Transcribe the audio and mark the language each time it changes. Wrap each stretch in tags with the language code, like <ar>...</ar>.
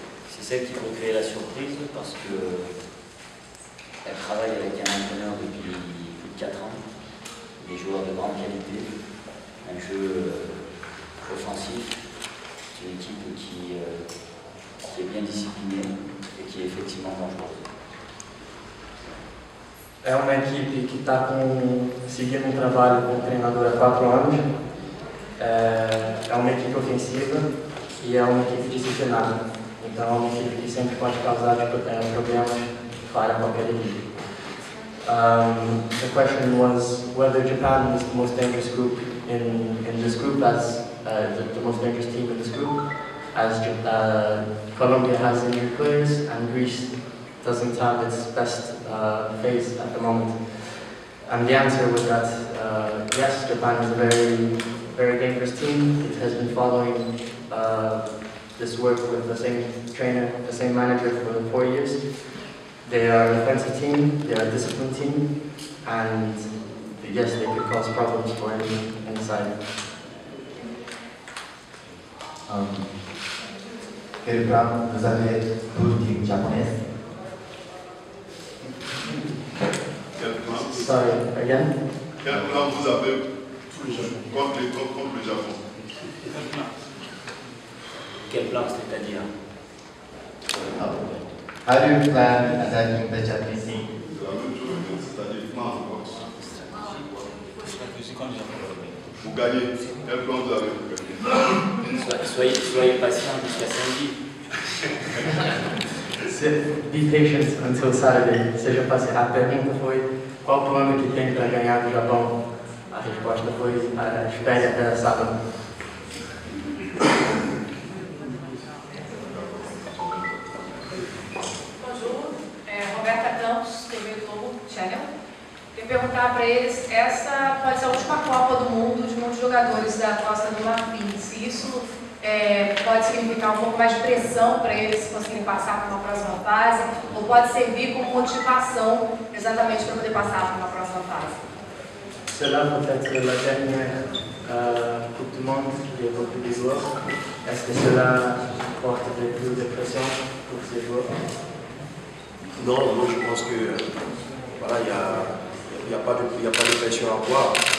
<fr>C'est celle qui peut créer la surprise parce qu'elle travaille avec un entraîneur depuis plus de 4 ans, des joueurs de grande qualité, un jeu offensif, une équipe qui est bien disciplinée et qui est effectivement dangereuse.</fr> <pt>É uma equipe que está seguindo um trabalho com o treinador há 4 anos. É uma equipe ofensiva e é uma equipe disciplinada. Então é uma equipe que sempre pode causar problemas para qualquer equipe.</pt> <en>The question was whether Japan is the most dangerous group in this group, as the most dangerous team in this group, as Colombia has injured players and Greece doesn't have its best phase at the moment. And the answer was that yes, Japan is a very dangerous team. It has been following this work with the same trainer, the same manager for 4 years. They are an offensive team, they are a disciplined team, and yes, they could cause problems for any side.</en> <fr>Quel plan vous avez pour l'équipe japonaise?</fr> <en>Sorry, again?</en> <fr>Quel plan vous avez contre le Japon? Quel plan, c'est-à-dire?</fr> <en>How do you plan attacking the Japanese team?</en> <fr>C'est la même chose, c'est-à-dire plan. Vous gagnez. Quel plan vous avez pour gagner? Soyez patient jusqu'à samedi.</fr> <en>Be patient until Saturday.</en> <pt>Seja paciente. A pergunta foi qual o plano que tem para ganhar do Japão. A resposta foi espere até sábado.</pt> <fr>Bonjour, Roberta Campos, TV Globo Channel.</fr> <pt>Queria perguntar para eles, essa pode ser a última Copa do Mundo de muitos jogadores da Costa do Marfim. Se isso pode significar um pouco mais de pressão para eles conseguirem passar para uma próxima fase, ou pode servir como motivação exatamente para poder passar para uma próxima fase?</pt> <fr>Cela peut-être la dernière Coupe du Monde qui est beaucoup de joueurs. Est-ce que cela porte plus de pression pour ces joueurs? Non, moi je pense que voilà, il n'y a pas de pression à avoir.</fr>